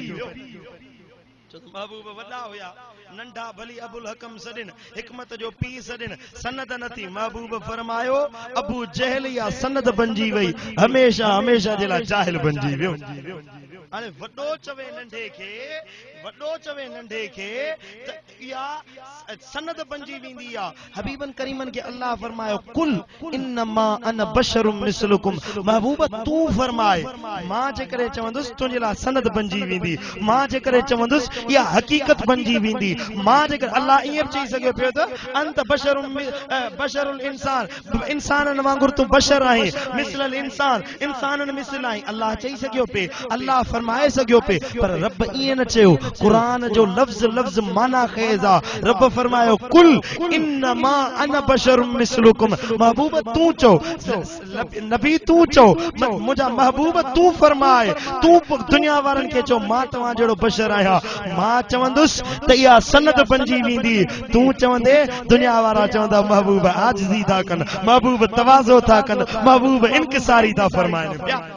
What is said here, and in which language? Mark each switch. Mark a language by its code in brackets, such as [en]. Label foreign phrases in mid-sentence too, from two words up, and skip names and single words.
[sd] महबूब वॾा हुया नंढा भली अबुल हकम सॾिन हिकमत जो पी सॾिन सनद नथी महबूब फरमायो अबू जहल या सनद बणिजी वई हमेशा हमेशा जे लाइ जाहिल बणिजी वियो हाणे वॾो चवे नंढे खे त इहा सनद बणिजी वेंदी आहे हबीबन करीमन खे अल्लाह फरमायो [ar] قل إنما أنا بشر مثلكم [sd] महबूब तू फरमाए मां जेकरे चवंदुसि तुंहिंजे लाइ सनद बणिजी वेंदी मां जेकरे चवंदुसि इहा हकीकत बणिजी वेंदी मां जेकर अल्लाह ईअं चई सघे पियो त अंत बशरुल इंसान इंसाननि वांगुरु तूं बशर आहीं मिसलल इंसाननि मिसल आहीं अल्लाह चई सघियो पे अल्लाह फरमाए सघियो पे पर रब ईअं न चयो कुरान जो लफ्ज़ माना ख़ेज़ आहे रब फरमायो [ar] قل إنما أنا بشر مثلكم [sd] महबूब तू चओ नबी तू चओ मुंहिंजा महबूब तू फरमाए तू दुनिया वारनि खे चओ मां तव्हां जहिड़ो बशर आहियां मां चवंदुसि त इहा सनद बणिजी वेंदी तू चवंदे दुनिया वारा चवंदा महबूब आजिज़ी था कनि महबूब तवाज़ो था कनि महबूब इनकिसारी था फरमाइनि पिया